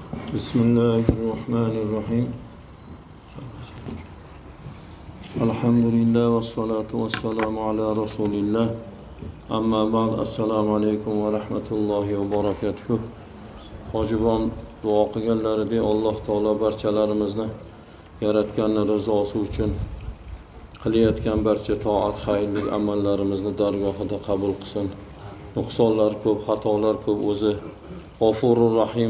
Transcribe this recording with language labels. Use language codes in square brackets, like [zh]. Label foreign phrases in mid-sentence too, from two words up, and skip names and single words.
[ar] بسم الله الرحمن الرحيم. الحمد لله والصلاة والسلام على رسول الله. أما بعد. السلام عليكم ورحمة الله وبركاته. [uz] Hojibon duo qilganlaridek Alloh taolo barchalarimizni yaratganning rizosi uchun qilayotgan barcha toat, xayrli amallarimizni dargohida qabul qilsin. Nuqsonlar ko'p, xatolar ko'p, o'zi [ar] غفور رحيم.